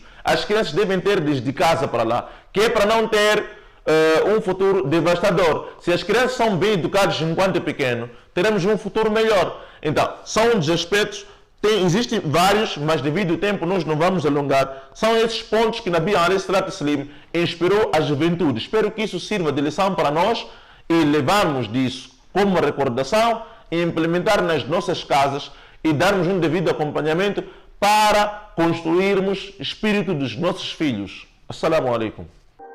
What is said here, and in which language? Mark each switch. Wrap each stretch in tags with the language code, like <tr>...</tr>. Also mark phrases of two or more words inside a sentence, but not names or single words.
<pt>As crianças devem ter desde casa para lá, que é para não ter um futuro devastador. Se as crianças são bem educadas enquanto é pequeno, teremos um futuro melhor. Então, são um dos aspectos, existem vários, mas devido ao tempo nós não vamos alongar. São esses pontos que Nabi</pt> <ar>عليه الصلاة والسلام</ar> <pt>inspirou a juventude. Espero que isso sirva de lição para nós e levarmos disso como recordação e implementar nas nossas casas e darmos um devido acompanhamento para construirmos o espírito dos nossos filhos.</pt> <ar>السلام عليكم.</ar>